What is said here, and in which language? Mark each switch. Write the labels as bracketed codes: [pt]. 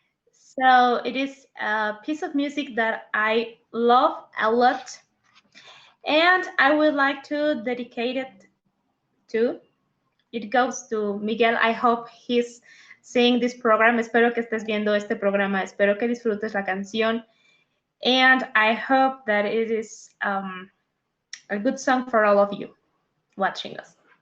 [en] So it is a piece of music that I love a lot, and I would like to dedicate it to. It goes to Miguel. I hope he's seeing this program. [es] Espero que estés viendo este programa. Espero que disfrutes la canción. [en] And I hope that it is a good song for all of you watching us.